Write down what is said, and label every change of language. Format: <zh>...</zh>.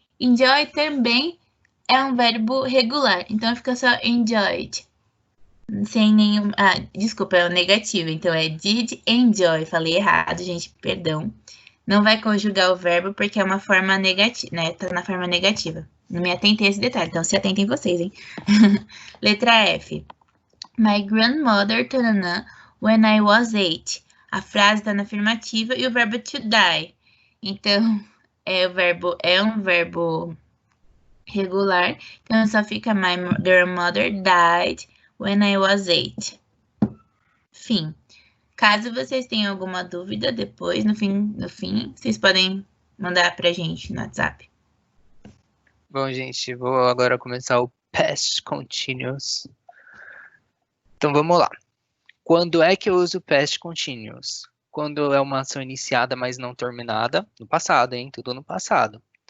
<pt>Enjoy também é um verbo regular, então fica só enjoyed. Sem nenhum... desculpa, é o negativo. Então, é did enjoy. Falei errado, gente, perdão. Não vai conjugar o verbo porque é uma forma negativa, né? Tá na forma negativa. Não me atentei a esse detalhe, então se atentem vocês, hein? Letra F.</pt> <en>My grandmother, tanana, when I was 8.</en> <pt>A frase tá na afirmativa e o verbo to die. Então, é um verbo regular. Então, só fica</pt> <en>my grandmother died when I was 8.</en> <pt>Fim. Caso vocês tenham alguma dúvida depois, no fim, vocês podem mandar pra gente no WhatsApp. Bom, gente, vou agora começar o past continuous. Então, vamos lá. Quando é que eu uso past continuous? Quando é uma ação iniciada, mas não terminada, no passado, hein? Tudo no passado.</pt>